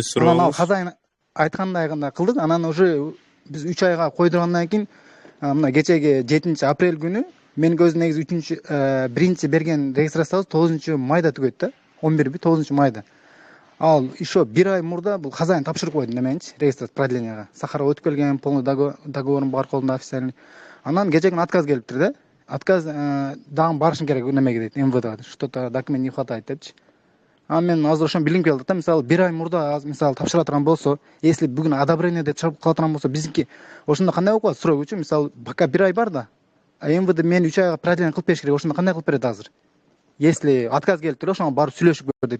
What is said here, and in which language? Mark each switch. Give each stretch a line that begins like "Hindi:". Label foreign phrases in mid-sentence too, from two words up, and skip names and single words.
Kyrgyz: Анан ал хозяин айткандай кылдык. Анан уже биз 3 айга койдургандан кийин мына кечеги 7 апрель күнү мен көзүм негизи 1 берген регистрациябыз 9 майда түгөйт да. 9 майда. Ал еще 1 ай мурда бул хозяин тапшырып койду неменчи, регистрация продлениега. Сахарова өтүп келген, полный договорум бар колунда официальный. Анан кечегин отказ келиптир да. Отказ дагы барышым керек немеге дейт, МВДга.
Russian: Что-то документ не хватает депчи.
Kyrgyz: А мен азыр ошон билгим келди да, мисалы 1 ай мурда мисалы тапшыра турган болсо, если бүгүн одобрение деп чыгып кала турган болсо, биздики ошондо кандай болуп калат срок үчүн? Мисалы пока 1 ай бар да, МВД мен 3 айга продление кылып бериш керек. Ошондо кандай кылып берет азыр?
Russian: Если отказ
Kyrgyz: келип туруп, ошоңо барып сүйлөшүп көр дейт.